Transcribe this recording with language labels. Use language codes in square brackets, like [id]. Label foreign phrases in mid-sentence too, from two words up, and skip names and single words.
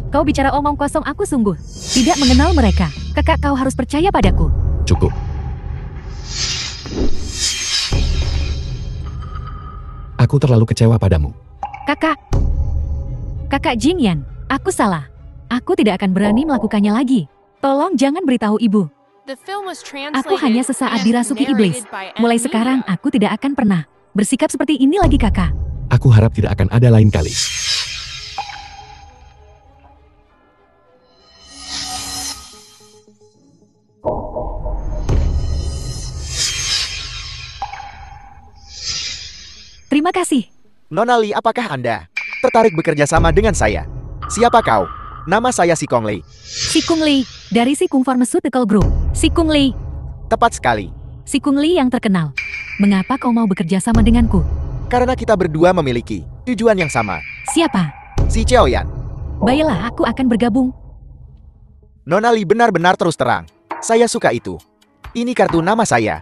[id] Kau bicara omong kosong, aku sungguh tidak mengenal mereka. Kakak, kau harus percaya padaku. Cukup. Aku terlalu kecewa padamu. Kakak. Kakak Jing Yan, aku salah. Aku tidak akan berani melakukannya lagi. Tolong jangan beritahu ibu. [en] The film was [id] Aku hanya [en] translated [id] sesaat [en] and [id] dirasuki iblis. [en] narrated by [id] Mulai [en] M. [id] sekarang [en] Media. [id] aku tidak akan pernah bersikap seperti ini lagi, kakak. Aku harap tidak akan ada lain kali. Terima kasih. Nona Li, apakah Anda tertarik bekerja sama dengan saya? Siapa kau? Nama saya Si Kong Lei. Si Kung Li, dari Si Kung Pharmaceutical Group. Si Kung Li. Tepat sekali. Si Kung Li yang terkenal. Mengapa kau mau bekerja sama denganku? Karena kita berdua memiliki tujuan yang sama. Siapa? Si Chaoyan. Baiklah, aku akan bergabung. Nona Li benar-benar terus terang. Saya suka itu. Ini kartu nama saya.